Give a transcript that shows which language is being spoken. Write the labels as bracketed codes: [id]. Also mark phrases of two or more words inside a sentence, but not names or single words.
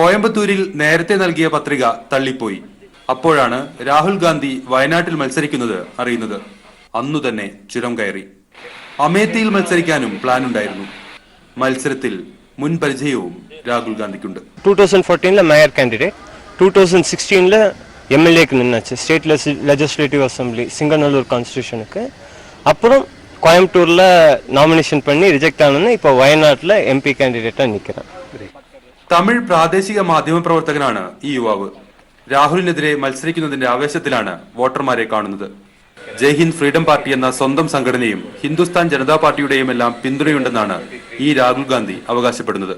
[ml] കോയമ്പത്തൂരിൽ നേരത്തെ നൽകിയ പത്രിക തള്ളിപ്പോയി. അപ്പോഴാണ് രാഹുൽ ഗാന്ധി വയനാട്ടിൽ മത്സരിക്കുന്നത് അറിയുന്നത്. അന്നു തന്നെ ചുരം കയറി. അമേത്തിയിൽ മത്സരിക്കാനും പ്ലാൻ ഉണ്ടായിരുന്നു. മത്സരത്തിൽ മുൻ പരിചയവും രാഹുൽ ഗാന്ധിക്കുണ്ട്. [ta] 2014 [en] mayor candidate, [ta] 2016 எம்எல்ஏக்கு நின்னாச்சு [en] State Legislative Assembly [ta] சிங்கநல்லூர் கான்ஸ்டியூஷனுக்கு. அப்புறம் கோயம்புத்தூர்ல நாமினேஷன் பண்ணி ரிஜெக்ட் ஆனோன்னு இப்போ [ml] വയനാട്ടിലെ എംപി കാൻഡിഡേറ്റാ [ta] നിൽக்கிறேன். [ml] തമിഴ് പ്രാദേശിക മാധ്യമ പ്രവർത്തകനാണ് ഈ യുവാവ്. രാഹുലിനെതിരെ മത്സരിക്കുന്നതിന്റെ ആവേശത്തിലാണ് വോട്ടർമാരെ കാണുന്നത്. ജയ് ഹിന്ദ് ഫ്രീഡം പാർട്ടി എന്ന സ്വന്തം സംഘടനയും ഹിന്ദുസ്ഥാൻ ജനതാ പാർട്ടിയുടെയും എല്ലാം പിന്തുണയുണ്ടെന്നാണ് ഈ രാഹുൽ ഗാന്ധി അവകാശപ്പെടുന്നത്.